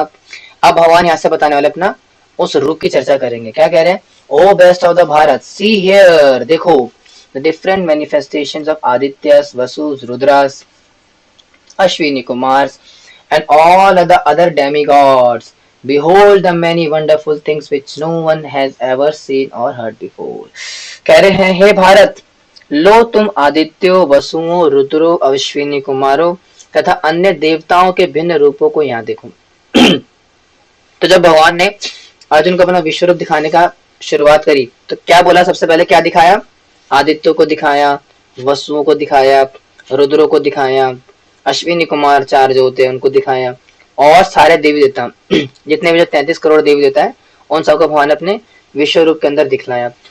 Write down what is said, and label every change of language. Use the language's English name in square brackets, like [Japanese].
[Hindi] अब भगवान यहाँ से बताने वाले अपना उस रूप की चर्चा करेंगे। क्या कह रहे हैं, [English] O best of the Bharat, see here, देखो the different manifestations of Adityas, Vasus, Rudras, Ashwini Kumars and all the other demigods. Behold the many wonderful things which no one has ever seen or heard before. [Hindi] कह रहे हैं, हे भारत, लो तुम आदित्यों, वसुओं, रुद्रों, अश्विनी कुमारों तथा अन्य देवताओं के भिन्न रूपों को यहाँ देखो। तो जब भगवान ने अर्जुन को अपना विश्व रूप दिखाने का शुरुआत करी तो क्या बोला, सबसे पहले क्या दिखाया, आदित्यों को दिखाया, वसुओं को दिखाया, रुद्रों को दिखाया, अश्विनी कुमार चार जो होते हैं उनको दिखाया, और सारे देवी देवता जितने भी जो 33 करोड़ देवी देवता है उन सबको भगवान ने अपने विश्व रूप के अंदर दिखलाया।